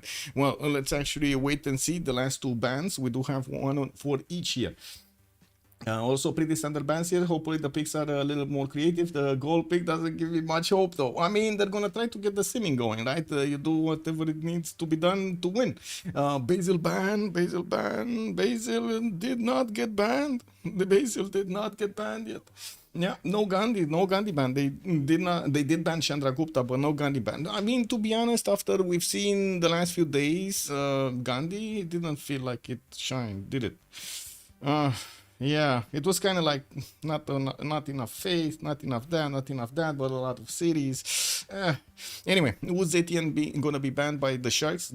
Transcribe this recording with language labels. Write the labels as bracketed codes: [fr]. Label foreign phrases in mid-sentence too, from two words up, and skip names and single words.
[en] Well, let's actually wait and see the last two bans. We do have one for each here. Also pretty standard bans here. Hopefully the picks are a little more creative. The gold pick doesn't give me much hope though. I mean, they're gonna try to get the simming going, right? You do whatever it needs to be done to win. Basil ban, Basil ban, Basil did not get banned. The Basil did not get banned yet. Yeah, no Gandhi ban. They did ban Chandragupta, but no Gandhi ban. I mean, to be honest, after we've seen the last few days, Gandhi didn't feel like it shined, did it? Yeah, it was kind of like not enough faith, not enough that, but a lot of cities. Anyway, was Etienne gonna be banned by the Sharks?